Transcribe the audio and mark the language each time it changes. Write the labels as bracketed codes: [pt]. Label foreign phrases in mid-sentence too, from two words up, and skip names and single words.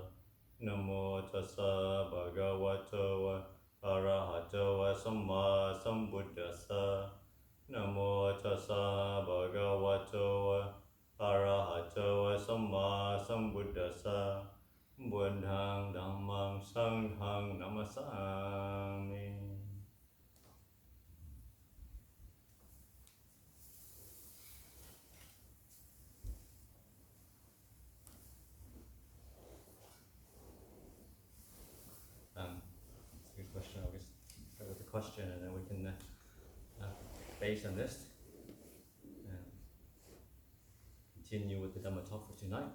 [pi] Namo tassa bhagavato arahato samma sambuddhassa. Namo tassa bhagavato arahato samma sambuddhassa. Buddhang dhammang sanghang namasami. [en] It's a good question. I'll just start with the question, and then we can, based on this, continue with the Dhamma talk for tonight.